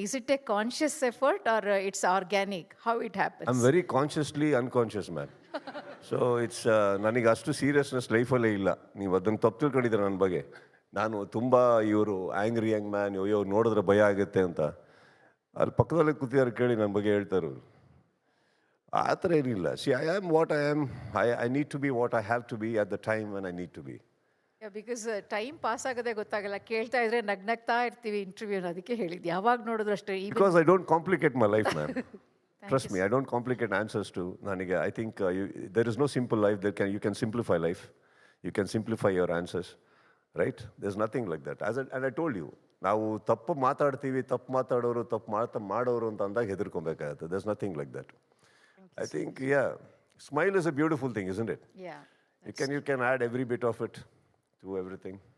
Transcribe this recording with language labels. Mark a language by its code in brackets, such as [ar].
[en] Is it a conscious effort or it's organic? How it happens? I'm very consciously unconscious, man. So it's [kn] ನನಗೆ ಅಷ್ಟು seriousness ಲೈಫಲ್ಲೇ ಇಲ್ಲ. ನೀವು ಅದನ್ನು ತಪ್ಪು ತಿಳ್ಕೊಂಡಿದ್ದೀರ ನನ್ನ ಬಗ್ಗೆ. ನಾನು ತುಂಬ ಇವರು [en] angry young man, [kn] ಇವ್ರು ನೋಡಿದ್ರೆ ಭಯ ಆಗುತ್ತೆ ಅಂತ. ಅಲ್ಲಿ ಪಕ್ಕದಲ್ಲೇ ಕೂತಿದ್ದಾರೆ ಕೇಳಿ ನನ್ನ ಬಗ್ಗೆ ಹೇಳ್ತಾರೆ. ಆ ಥರ ಏನಿಲ್ಲ. [en] See, I am what I am. I need to be what I have to be at the time when I need to be. [kn] Because time pass ಆಗೋದೇ ಗೊತ್ತಾಗಲ್ಲ, ಕೇಳ್ತಾ ಇದ್ರೆ ನಗ್ನಗ್ತಾ ಇರ್ತೀವಿ ಇಂಟರ್ವ್ಯೂನ, ಅದಕ್ಕೆ ಹೇಳಿದ್ದು ಯಾವಾಗ ನೋಡಿದ್ರು ಅಷ್ಟೇ. [en] Because I don't complicate my life, man. Trust me, I don't complicate answers to [kn] ನನಗೆ. [en] I think there is no simple life. You can simplify life. You can simplify your answers, right? There's nothing like that. And I told you, [kn] ನಾವು ತಪ್ಪು ಮಾತಾಡ್ತೀವಿ, ತಪ್ಪು ಮಾತಾಡೋರು, ತಪ್ಪು ಮಾಡೋರು ಅಂತ ಅಂದಾಗ ಹೆದರ್ಕೊಬೇಕಾಗತ್ತೆ. [en] There's nothing like that. I think, yeah, smile is a beautiful thing, isn't it? Yeah. You can add every bit of it to everything.